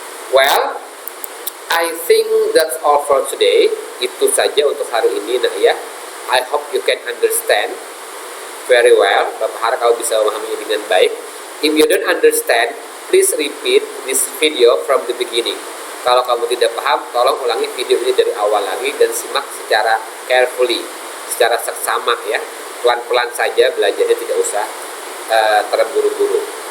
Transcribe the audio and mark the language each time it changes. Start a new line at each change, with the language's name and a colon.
English: Well, I think that's all for today.
Indonesian: Itu saja untuk hari ini nak ya.
English: I hope you can understand very well.
Indonesian: Bapak harap kau bisa memahami dengan baik.
English: If you don't understand, please repeat this video from the beginning.
Indonesian: Kalau kamu tidak paham, tolong ulangi video ini dari awal lagi dan simak secara carefully, secara seksama ya. Pelan-pelan saja belajarnya, tidak usah terburu-buru.